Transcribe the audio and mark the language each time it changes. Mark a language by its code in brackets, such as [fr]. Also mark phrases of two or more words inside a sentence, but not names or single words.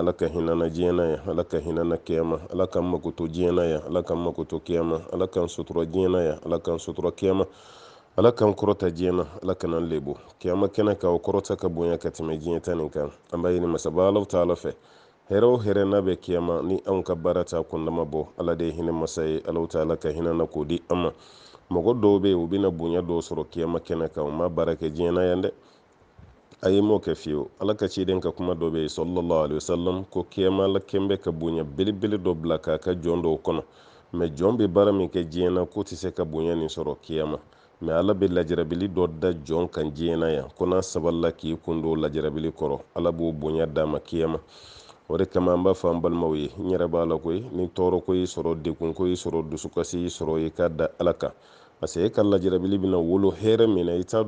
[bm] la ka hinana jena ya la ka hinana kiyama la kan makuto jena ya la kan makuto kiyama la kan sutura jena ya la kan sutura kiyama ala kan korota jiyana ala kanan lebo kiyama kena ka o korota ka bonya ka tɛmɛ jiɲɛ ta nin kan an b'a ɲini masaba alaw taala fɛ hɛrɛ o hɛrɛ n'a bɛ kiyama ni anw ka baara ta kundama bɔ ala de ye hinɛ masa ye alaw taala ka hinɛ na k'o di an ma mɔgɔ dɔw bɛ yen u bɛna bonya dɔw sɔrɔ kiyama kɛnɛ kan u ma baara kɛ jiɲɛ na yan dɛ a ye m'o kɛ fiyewu ala ka ciden ka kuma dɔ bɛ yen [ar] صلى الله عليه وسلم [bm] ko kiyama la kɛn bɛ ka bonya belebele dɔ bila k'a ka jɔn dɔw kɔnɔ mɛ jɔn bɛ baara min kɛ jiɲɛ na k'o tɛ se ka bonya nin sɔrɔ kiyama mɛ ala bɛ lajarabili dɔ da jɔn kan diɲɛ na yan ko n'a sabalila k'i kun don lajarabili kɔrɔ ala b'o bonya d'a ma kiyama o de kama an b'a fɔ an balimaw ye n yɛrɛ b'a la koyi ni tɔɔrɔ ko y'i sɔrɔ degun ko y'i sɔrɔ dusukasi y'i sɔrɔ i k'a da ala kan parce que e ka lajarabili bɛna wolo hɛrɛ min na i t'a